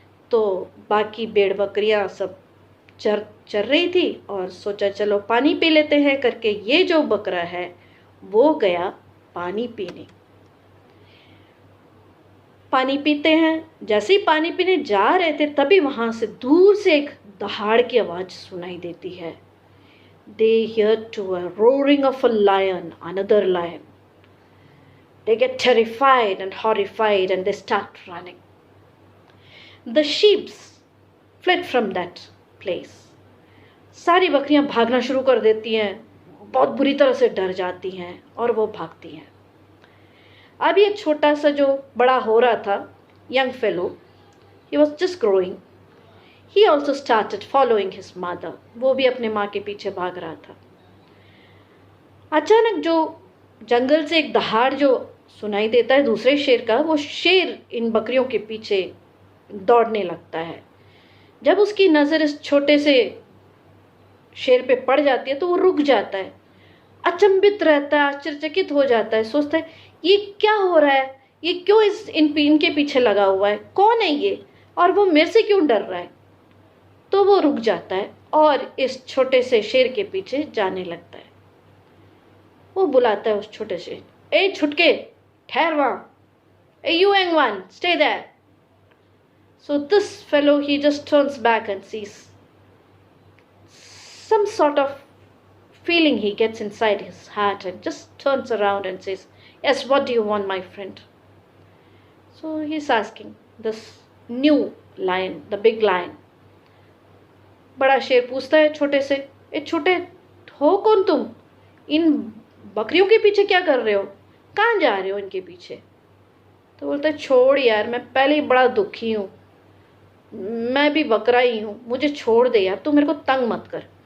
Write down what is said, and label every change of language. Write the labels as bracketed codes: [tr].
[hi] तो बाकी भेड़ बकरियां सब चर रही थी और सोचा चलो पानी पी लेते हैं करके ये जो बकरा है वो गया पानी पीने। पानी पीते हैं, जैसे ही पानी पीने जा रहे थे तभी वहां से दूर से एक दहाड़ की आवाज सुनाई देती है। [en] They hear to a roaring of a lion, another lion. They get terrified and horrified and they start running. The sheep fled from that place. [hi] सारी बकरियां भागना शुरू कर देती हैं, बहुत बुरी तरह से डर जाती हैं और वो भागती हैं। अब ये छोटा सा जो बड़ा हो रहा था, [en] Young fellow, he was just growing, he also started following his mother. [hi] वो भी अपने माँ के पीछे भाग रहा था। अचानक जो जंगल से एक दहाड़ जो सुनाई देता है दूसरे शेर का, वो शेर इन बकरियों के पीछे दौड़ने लगता है। जब उसकी नज़र इस छोटे से शेर पे पड़ जाती है तो वो रुक जाता है, अचंभित रहता है, आश्चर्यचकित हो जाता है, सोचता है ये क्या हो रहा है, ये क्यों इनके पीछे लगा हुआ है, कौन है ये, और वो मेरे से क्यों डर रहा है। तो वो रुक जाता है और इस छोटे से शेर के पीछे जाने लगता है। वो बुलाता है उस छोटे से, ए छुटके, ठहर वहां, [en] Hey you young one, stay there. So this fellow, he just turns back and sees some sort of feeling he gets inside his heart and just turns around and says, yes, what do you want, my friend? So he's asking this new lion, the big lion. [hi] बड़ा शेर पूछता है छोटे से, ए छोटे, हो कौन तुम, इन बकरियों के पीछे क्या कर रहे हो, कहाँ जा रहे हो इनके पीछे। तो बोलता है, छोड़ यार, मैं पहले ही बड़ा दुखी हूँ, मैं भी बकरा ही हूँ, मुझे छोड़ दे यार, तू मेरे को तंग मत कर।